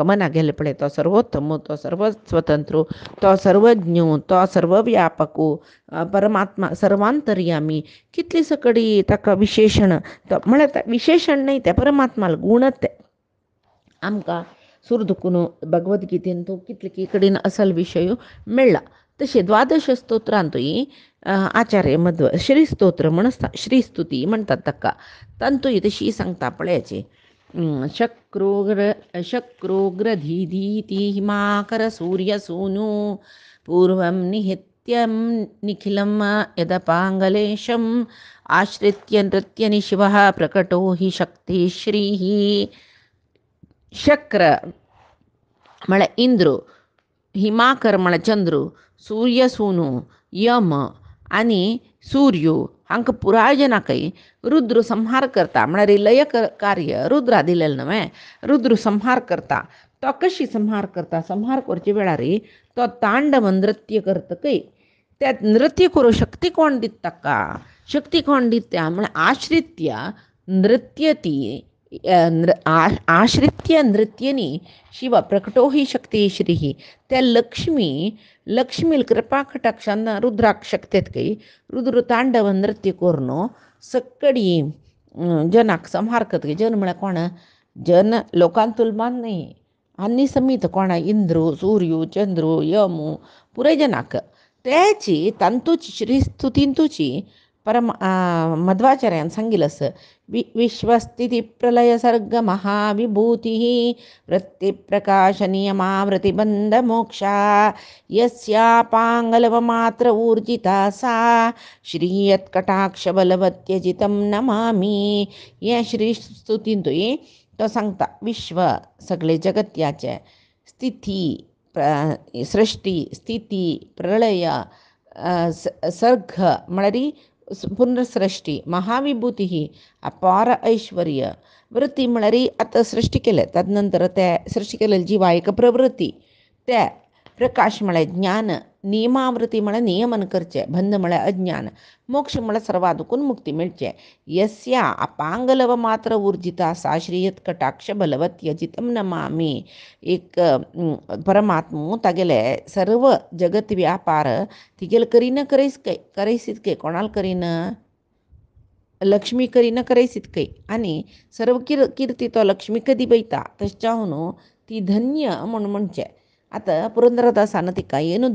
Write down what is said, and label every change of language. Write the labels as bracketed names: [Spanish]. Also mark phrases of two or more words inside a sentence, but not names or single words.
[Konkani] मना गेले पळय तो सर्वोत्तम तो सर्व स्वतंत्र तो सर्वज्ञ तो सर्वव्यापक परमात्मा सर्वांतर्यामी कितली सकडी ताका विशेषण तो म्हळ्यार विशेषण न्हय ते परमात्माल गुणच ते आमकां सुरदुकून भगवद्गीतेंत कितले कडेन असल विशय मेळ्ळा तशें द्वादश स्तोत्रांतूय आचार्य मध्व श्री स्तोत्र म्हण आसता श्री स्तुती म्हणटात ताका तांतूय तशी सांगता पळयाची [Sanskrit] शक्रोग्रधीधीति हिमाकर सूर्य सूनु पूर्वं निहित्यं निखिलं यदपाङ्गलेशम् आश्रित्य नृत्यनि शिवः प्रकटो हि शक्ति श्रीः [Konkani] शक्र म्हळ्यार इंद्र हिमाकर म्हळ्यार चंद्र सूर्य सूनु यम आनी सूर्य हांकां पुराय जनाकय रुद्र संहार करता म्हळ्यार लय कार्य रुद्रा दिलेलें न्हय रुद्र संहार करता तो कशी संहार करता संहार करचे वेळार तो तांडव नृत्य करतकय त्या नृत्य करूं शक्ती कोण दिता ताका शक्ती कोण दिता म्हळ्यार [Sanskrit] आश्रित्य नृत्यती आश्रित्य नृत्यनी शिव प्रकटो [Konkani] ही शक्ती श्री त्या लक्ष्मी कृपा कटाक्षान रुद्राक शक्तेतकय रुद्र तांडव नृत्य करून सकडी जनाक संहार करतकय जन म्हळ्यार कोण जन लोकांतूल मान न्हय आनी समीत कोण इंद्र सूर्य चंद्र यम पुरे जनाक तेची तांतूची श्री स्तुतींतूची परम मध्वाचार्यान सांगिल्लें आसा [Sanskrit] विश्वस्थिती प्रलय सर्ग महाविभूति वृत्तिप्रकाश नियमावृतिबंध मोक्षा यस्यापांगलवमात्र ऊर्जिता सा श्रीयत्कटाक्षबलवत्यजितं नमामि [Konkani] हे श्री स्तुतींतूय तो सांगता विश्व सगळे जगत्याचे स्थिती सृष्टी स्थिती प्रलय सर्ग म्हळ्यार पुनर्सृष्टी महाविभूती अपार ऐश्वर्य वृत्ती म्हळ्यार आतां सृष्टी केले तदनंतर ते सृष्टी केलेली जिवा एक प्रवृत्ती ते प्रकाश म्हळ्यार ज्ञान नियमावृत्ती म्हळ्यार नियमन करचें बंध म्हळ्यार अज्ञान मोक्ष म्हळ्यार सर्वादुकून मुक्ती मेळचें [Sanskrit] यस्या अपांगलव मात्र उर्जिता सा श्रीयत कटाक्ष बलवत यजितं नमामि [Konkani] एक परमात्मो तागेले सर्व जगत व्यापार तिगेल करीन करयसीत कोणाल करीन लक्ष्मी करीन करयसीत आनी सर्व कीर्ती तो लक्ष्मी कधी बैता तशें ती धन्य म्हणचें आता पुरंदरदासानं तिका ಏನು